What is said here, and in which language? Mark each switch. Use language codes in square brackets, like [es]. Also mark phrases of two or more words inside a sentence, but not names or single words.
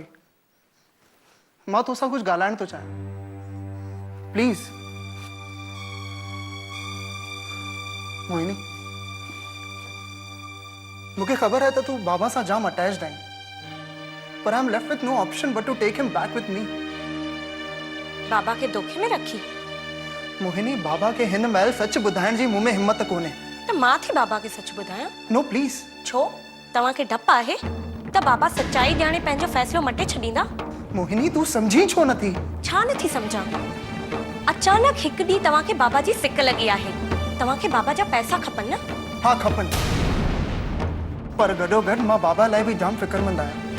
[sd] मां तोसां कुछ ॻाल्हाइण थो चाहियां। प्लीज। मोहिनी, मूंखे ख़बर है त तूं बाबा सां जाम अटैच्ड आहीं, पर [en] I am left with no option but to take him back with me. [sd] बाबा के धोखे में रखी? मोहिनी, बाबा के हिन महिल सच ॿुधाइण जी मूं में हिम्मत कोन्हे। त मां थी बाबा के सच ॿुधायां? [en] No please. [sd] छो? तव्हांखे डप आहे त बाबा सच्चाई ॼाणे पंहिंजो फ़ैसिलो मटे छॾींदा? मोहिनी, तूं समझी छो नथी? छा नथी सम्झां? अचानक हिकु ॾींहुं तव्हांखे बाबा जी सिक लॻी आहे। तव्हांखे बाबा जा पैसा खपनि न? हाँ खपनि, पर गॾोगॾु मां बाबा लाइ बि जाम फ़िक्रमंद आहियां।